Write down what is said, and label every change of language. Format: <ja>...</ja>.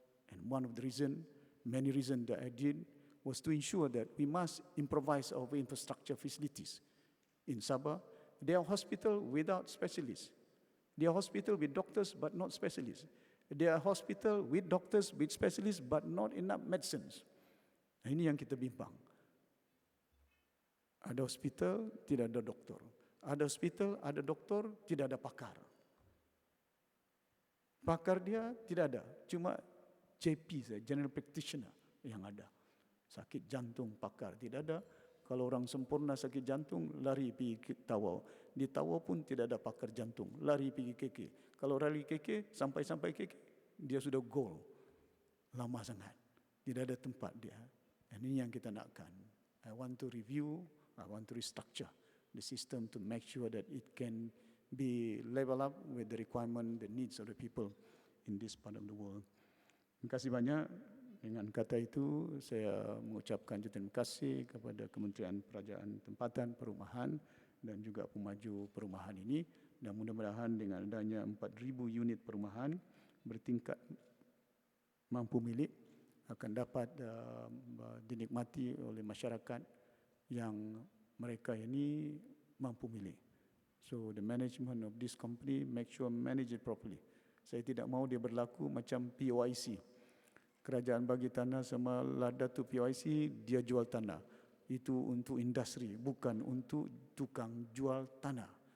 <en>And one of the many reasons that I did was to ensure that we must improvise our infrastructure facilities. In Sabah, there are hospitals without specialists. There are hospitals with doctors but not specialists. There are hospitals with doctors with specialists but not enough medicines.</en> <ms>Ini yang kita bimbang. Ada hospital, tidak ada doktor. Ada hospital, ada doktor, tidak ada pakar. Pakar dia tidak ada, cuma JP saja, General Practitioner yang ada. Sakit jantung pakar tidak ada. Kalau orang sempurna sakit jantung, lari pergi ke Tawau. Di Tawau pun tidak ada pakar jantung, lari pergi KK. Kalau lari KK, sampai KK, dia sudah goal. Lama sangat. Tidak ada tempat dia. Dan ini yang kita nakkan.</ms> <en>I want to review, I want to restructure the system to make sure that it can be level up with the requirement, the needs of the people in this part of the world.</en> <ms>Terima kasih banyak. Dengan kata itu, saya mengucapkan terima kasih kepada Kementerian Perajaan Tempatan Perumahan dan juga pemaju perumahan ini. Dan mudah-mudahan dengan adanya 4,000 unit perumahan bertingkat mampu milik akan dapat dinikmati oleh masyarakat yang mereka ini mampu milik.</ms> <en>So the management of this company make sure manage it properly.</en> <ms>Saya tidak mahu dia berlaku macam POIC. Kerajaan bagi tanah sama Ladatu POIC, dia jual tanah. Itu untuk industri, bukan untuk tukang jual tanah.</ms>